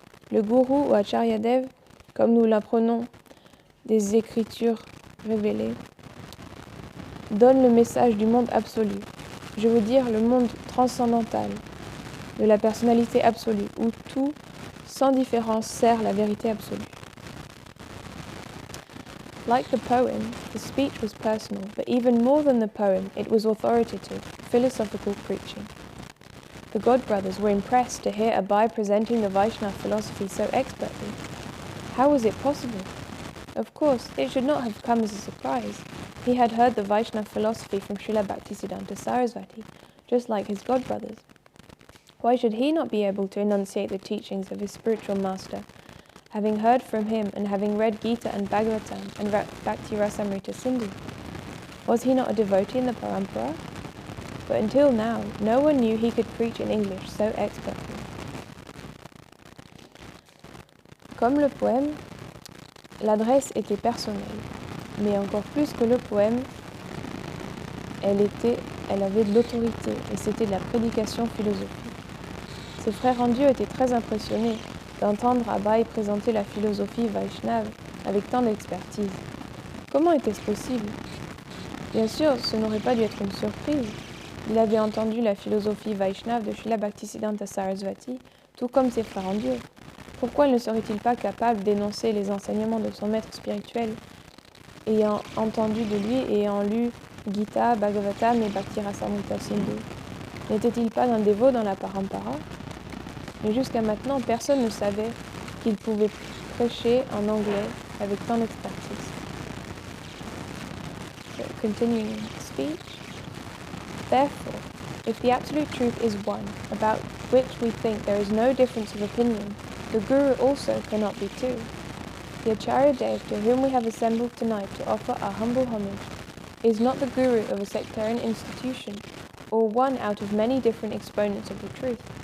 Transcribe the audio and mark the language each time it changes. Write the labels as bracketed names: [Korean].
[French] Le gourou ou Acharya Dev, comme nous l'apprenons des écritures révélées, donne le message du monde absolu, je veux dire le monde transcendantal, de la personnalité absolue, où tout, sans différence, sert la vérité absolue. [English] Like the poem, the speech was personal, but even more than the poem, it was authoritative, philosophical preaching. The God brothers were impressed to hear Abai presenting the Vaishnava philosophy so expertly. How was it possible? Of course, it should not have come as a surprise. He had heard the Vaishnava philosophy from Srila Bhaktisiddhanta Sarasvati, just like his God brothers. Why should he not be able to enunciate the teachings of his spiritual master, having heard from him and having read Gita and Bhagavatam and Bhakti Rasamrita Sindhu? Was he not a devotee in the Parampara? But until now, no one knew he could preach in English so expertly. [French] Comme le poème, l'adresse était personnelle, mais encore plus que le poème, elle avait de l'autorité et c'était de la prédication philosophique. Ses frères en Dieu étaient très impressionnés d'entendre Abai présenter la philosophie Vaishnava avec tant d'expertise. Comment était-ce possible? Bien sûr, ce n'aurait pas dû être une surprise. Il avait entendu la philosophie Vaishnava de Srila Bhaktisiddhanta Sarasvati, tout comme ses frères en Dieu. Pourquoi ne serait-il pas capable d'énoncer les enseignements de son maître spirituel, ayant entendu de lui et ayant lu Gita, Bhagavatam et Bhakti Rasamrita Sindhu? N'était-il pas un dévot dans la Parampara? Mais jusqu'à maintenant, personne ne savait qu'il pouvait prêcher en anglais avec tant d'expertise. [English] Continuing speech. Therefore, if the absolute truth is one, about which we think there is no difference of opinion, the Guru also cannot be two. The Acharya Dev to whom we have assembled tonight to offer our humble homage is not the Guru of a sectarian institution, or one out of many different exponents of the truth.